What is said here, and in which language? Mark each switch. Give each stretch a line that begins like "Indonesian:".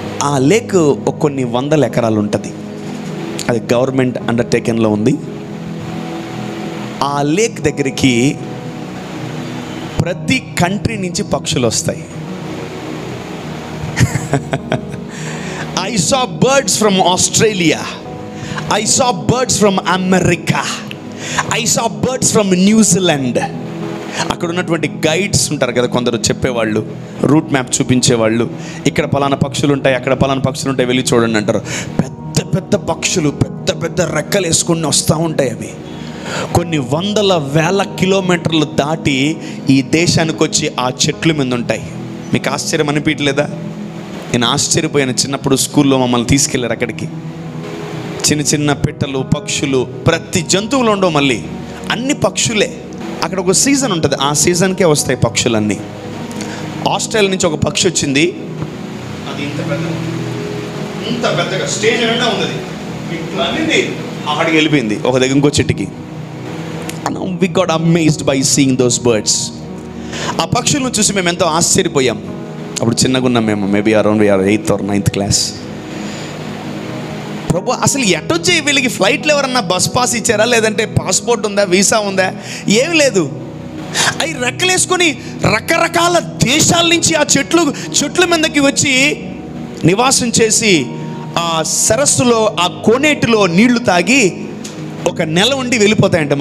Telugu: ఆ లేక్ కొన్ని 100 ఎకరాలు ఉంటుంది. అది గవర్నమెంట్ అండర్టేకింగ్లో ఉంది. ఆ లేక్ దగ్గరికి ప్రతి కంట్రీ నుంచి పక్షులు వస్తాయి.
English: I saw birds from Australia. I saw birds from America. I saw birds from New Zealand.
Telugu: అక్కడ ఉన్నటువంటి గైడ్స్ ఉంటారు కదా, కొందరు చెప్పేవాళ్ళు, రూట్ మ్యాప్ చూపించేవాళ్ళు. ఇక్కడ పలానా పక్షులు ఉంటాయి, అక్కడ పలానా పక్షులు ఉంటాయి, వెళ్ళి చూడండి అంటారు. పెద్ద పెద్ద పక్షులు పెద్ద పెద్ద రెక్కలు వేసుకొని వస్తూ ఉంటాయి. అవి కొన్ని 100,000 కిలోమీటర్లు దాటి ఈ దేశానికి వచ్చి ఆ చెట్ల మీద ఉంటాయి. మీకు ఆశ్చర్యం అనిపించలేదా? నేను ఆశ్చర్యపోయాను. చిన్నప్పుడు స్కూల్లో మమ్మల్ని తీసుకెళ్ళారు అక్కడికి. చిన్న చిన్న పిట్టలు, పక్షులు, ప్రతి జంతువులు ఉండవు, మళ్ళీ అన్ని పక్షులే. అక్కడ ఒక సీజన్ ఉంటుంది, ఆ సీజన్కే వస్తాయి పక్షులన్నీ. ఆస్ట్రేలియా నుంచి ఒక పక్షి వచ్చింది. అది ఇంత పెద్దగా స్టేజ్ నిండా ఉంది. ఇట్లా అన్నింది అక్కడికి వెళ్ళిపోయింది ఒక దగ్గర ఇంకో చెట్టుకి.
English: We got amazed by seeing those birds.
Telugu: ఆ పక్షులను చూసి మేము ఎంతో ఆశ్చర్యపోయాం. అప్పుడు చిన్నగా ఉన్నాం మేము,
English: maybe around 8th or 9th
Telugu: class. ప్రభు, అసలు ఎటొచ్చే వీళ్ళకి ఫ్లైట్లో ఎవరన్నా బస్ పాస్ ఇచ్చారా, లేదంటే పాస్పోర్ట్ ఉందా, వీసా ఉందా? ఏమి లేదు. అవి రెక్కలేసుకొని రకరకాల దేశాల నుంచి ఆ చెట్ల మీదకి వచ్చి నివాసం చేసి ఆ సరస్సులో, ఆ కోనేటిలో నీళ్లు తాగి 1 నెల ఉండి వెళ్ళిపోతాయంట.